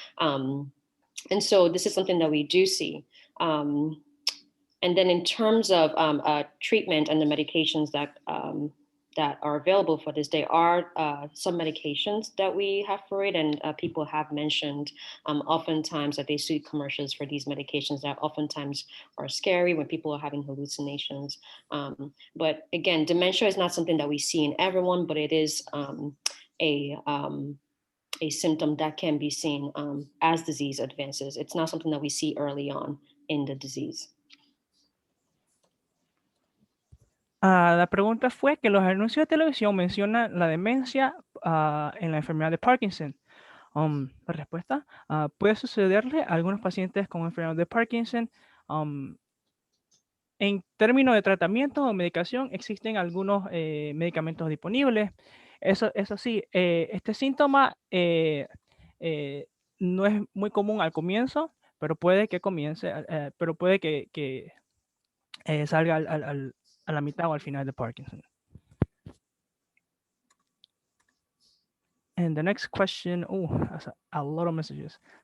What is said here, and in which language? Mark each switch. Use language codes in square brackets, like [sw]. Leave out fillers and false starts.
[en] And so this is something that we do see. And then in terms of treatment and the medications that are available for this, there are some medications that we have for it, and people have mentioned oftentimes that they see commercials for these medications that oftentimes are scary when people are having hallucinations. But again, dementia is not something that we see in everyone, but it is a symptom that can be seen as disease advances. It's not something that we see early on in the disease. [es] La pregunta fue que los anuncios de televisión mencionan la demencia en la enfermedad de Parkinson. La respuesta, puede sucederle a algunos pacientes con enfermedad de Parkinson. En términos de tratamiento o medicación, existen algunos medicamentos disponibles. Eso sí, este síntoma no es muy común al comienzo, pero puede que comience, pero puede que salga a la mitad o al final de Parkinson. [en] And the next question, oh, that's a lot of messages.